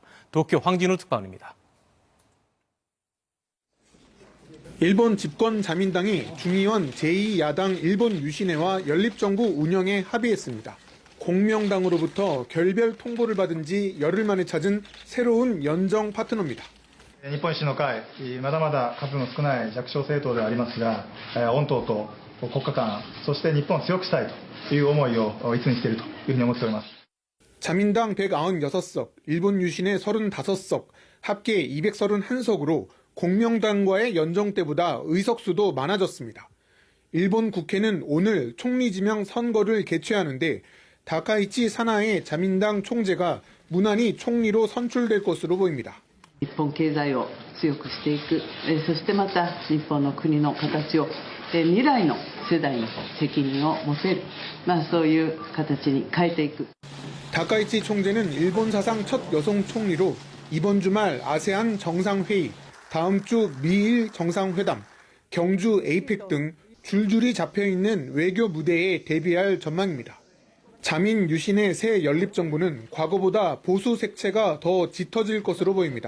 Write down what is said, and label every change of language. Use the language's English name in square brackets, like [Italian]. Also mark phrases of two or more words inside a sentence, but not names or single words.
[Korean] 도쿄 황진우 특파원입니다. 일본 집권 자민당이 중의원 제2야당 일본 유신회와 연립정부 운영에 합의했습니다. 공명당으로부터 결별 통보를 받은 지 열흘 만에 찾은 새로운 연정 파트너입니다. [Japanese] 日本維新の会、まだまだ数の少ない弱小政党ではありますが、御党と国家間、そして日本を強くしたいという思いをいつにしているというふうに思っております。 [Korean] 자민당 196석, 일본 유신회 35석, 합계 231석으로 공명당과의 연정 때보다 의석수도 많아졌습니다. 일본 국회는 오늘 총리 지명 선거를 개최하는데 다카이치 사나에 자민당 총재가 무난히 총리로 선출될 것으로 보입니다. [Japanese] 日本経済を強くしていく、そしてまた日本の国の形を未来の世代に責任を持てる、そういう形に変えていく。 [Korean] 다카이치 총재는 일본 사상 첫 여성 총리로 이번 주말 아세안 정상회의, 다음 주 미일 정상회담, 경주 에이펙 등 줄줄이 잡혀있는 외교 무대에 대비할 전망입니다. 자민 유신의 새 연립정부는 과거보다 보수 색채가 더 짙어질 것으로 보입니다.